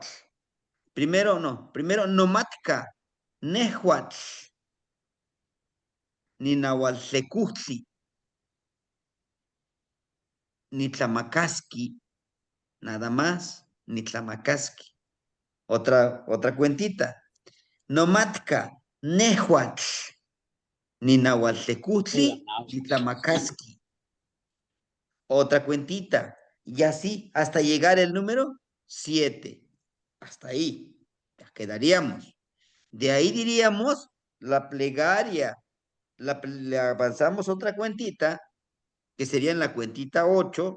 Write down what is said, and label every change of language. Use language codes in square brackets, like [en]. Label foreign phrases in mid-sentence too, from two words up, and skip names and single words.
[nah] Primero Nomatka, Nehuatl, ni Nahualtecutli, ni Tlamacasqui, [es] nada más, [nah] ni Tlamacasqui. [es] Otra cuentita. [nah] Nomatka, Nehuatl, ni Nahualtecutli, ni Tlamacasqui. [es] Otra cuentita. Y así hasta llegar el número 7. Hasta ahí. Ya quedaríamos. De ahí diríamos la plegaria. Le avanzamos otra cuentita, que sería en la cuentita 8.